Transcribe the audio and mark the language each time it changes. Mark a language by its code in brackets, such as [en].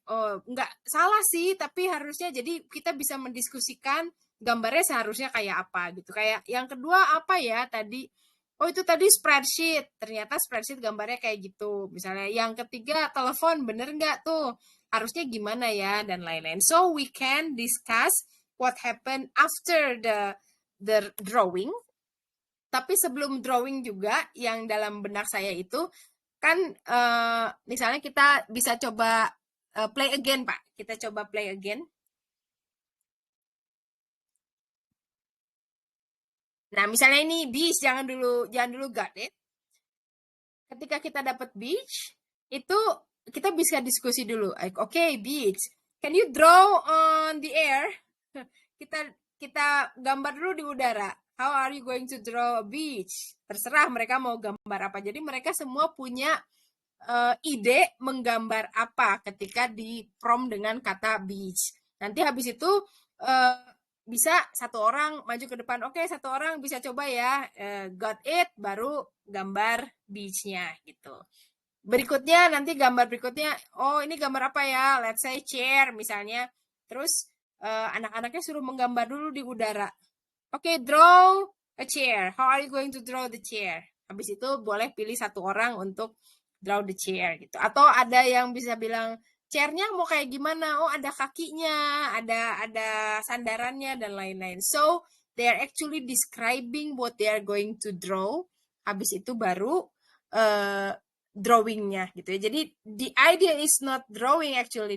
[id] Oh, nggak salah sih, tapi harusnya jadi kita bisa mendiskusikan gambarnya seharusnya kayak apa gitu. Kayak yang kedua apa ya tadi? Oh itu tadi spreadsheet, ternyata spreadsheet gambarnya kayak gitu. Misalnya yang ketiga telepon, bener nggak tuh? Harusnya gimana ya, dan lain-lain. [en] So we can discuss what happened after the drawing. [id] Tapi sebelum drawing juga, yang dalam benak saya itu, kan misalnya kita bisa coba play again, Pak. Kita coba play again. Nah, misalnya ini beach, jangan dulu got it. Ketika kita dapat beach, itu kita bisa diskusi dulu. [en] Like, okay, beach, can you draw on the air? [id] Kita gambar dulu di udara. [en] How are you going to draw a beach? [id] Terserah mereka mau gambar apa. Jadi mereka semua punya ide menggambar apa ketika di prompt dengan kata beach. Nanti habis itu bisa satu orang maju ke depan. Oke, satu orang bisa coba ya. Got it, baru gambar beach-nya gitu. Berikutnya, nanti gambar berikutnya, oh ini gambar apa ya? [en] Let's say chair [id] misalnya. Terus anak-anaknya suruh menggambar dulu di udara. [en] Oke, draw a chair. How are you going to draw the chair? [id] Habis itu boleh pilih satu orang untuk [en] draw the chair [id] gitu. Atau ada yang bisa bilang, chairnya mau kayak gimana? Oh, ada kakinya, ada sandarannya, dan lain-lain. [en] So, they are actually describing what they are going to draw. [id] Habis itu baru drawingnya gitu ya. [en] Jadi, the idea is not drawing actually.